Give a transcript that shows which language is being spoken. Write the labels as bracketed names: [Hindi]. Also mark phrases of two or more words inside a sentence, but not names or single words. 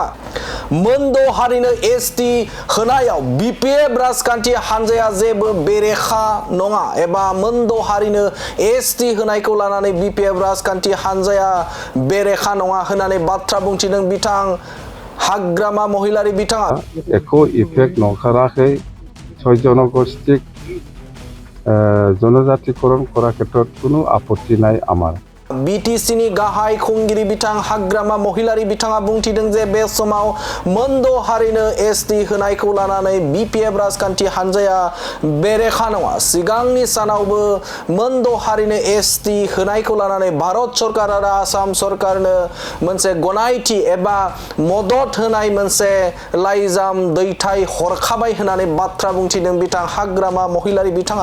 [Bodo] मोनद' हारिनो एसटि होनायाव बिपिएफ राजखान्थि हान्जाया जेबो बेरेखा नङा एबा मोनद' हारिनो एसटि होनायखौ लानानै बिपिएफ राजखान्थि हान्जाया बेरेखा नङा होननानै बाथ्रा बुंथिदों बिथां हाग्रामा महिलारि बिथाङा। [Assamese] একো ইফেক্ট নকৰাকৈ 6 জনগোষ্ঠীক জনজাতিকৰণ কৰাৰ ক্ষেত্ৰত কোনো আপত্তি নাই আমাৰ। [Bodo] बिटिसिनि गाहाय खुंगिरि बिथां हाग्रामा महिलारि बिथाङा बुंथिदों जे बे समाव मोनद' हारिनो एसटि होनायखौ लानानै बिपिएफ राजखान्थि हान्जाया बेरेखा नङा। सिगांनि सानावबो मोनद' हारिनो एसटि होनायखौ लानानै भारत सरकार आरो आसाम सरकारनो मोनसे गनायथि एबा मदद होनाय मोनसे लाइजाम दैथाय हरखाबाय होननानै बाथ्रा बुंथिदों बिथां हाग्रामा महिलारि बिथाङा।